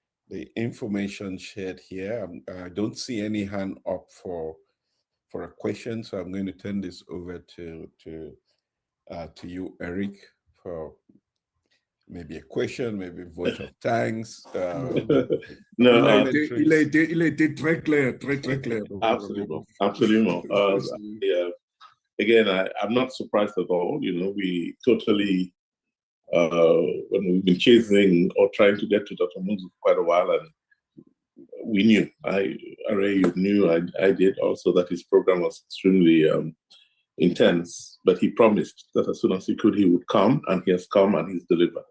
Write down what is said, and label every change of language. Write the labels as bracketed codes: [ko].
[en] the information shared here. I don't see any hand up for a question, so I'm going to turn this over to you, Eric, for maybe a question, maybe a vote of thanks. No, [fr] il a été très clair, très clair. [en] Absolutely, absolutely. Yeah. Again, I'm not surprised at all. You know, we totally, when we've been chasing or trying to get to Dr. Munzu for quite a while, and we knew, you knew, I did also, that his program was extremely intense, but he promised that as soon as he could, he would come, and he has come and he's delivered.